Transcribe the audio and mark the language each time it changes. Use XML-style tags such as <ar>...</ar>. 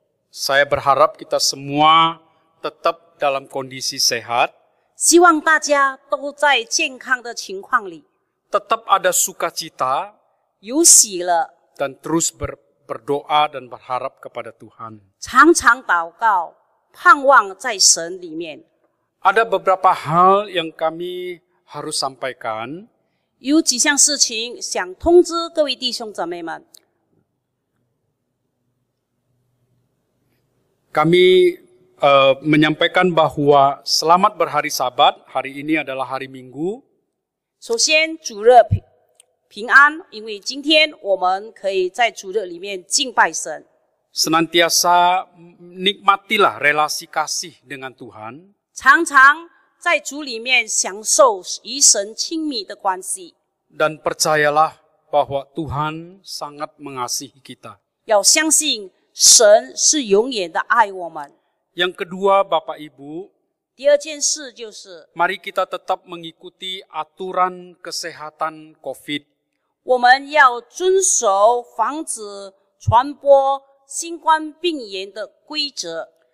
<id>Saya berharap kita semua tetap dalam kondisi sehat,</id> <zh>希望大家都在健康的情况里，</zh> <id>tetap ada sukacita,</id> <zh>有喜乐，</zh> <id>dan terus berdoa dan berharap kepada Tuhan.</id> <zh>常常祷告，盼望在神里面。</zh> <id>Ada beberapa hal yang kami harus sampaikan.</id> <zh>有几项事情想通知各位弟兄姊妹们。</zh> <id>Kami menyampaikan bahwa selamat berhari Sabat, hari ini adalah hari Minggu.</id> <zh>首先，主日平安，因为今天我们可以在主日里面敬拜神。</zh> <id>Senantiasa nikmatilah relasi kasih dengan Tuhan.</id> <zh>常常在主里面享受与神亲密的关系，</zh> <id>Dan percayalah bahwa Tuhan sangat mengasihi kita.</id> <zh>要相信神是永远的爱我们。</zh> <id>Yang kedua, Bapak Ibu,</id> <zh>第二件事就是，</zh> <id>mari kita tetap mengikuti aturan kesehatan COVID.</id> <zh>我们要遵守防止传播新冠病炎的规则。</zh>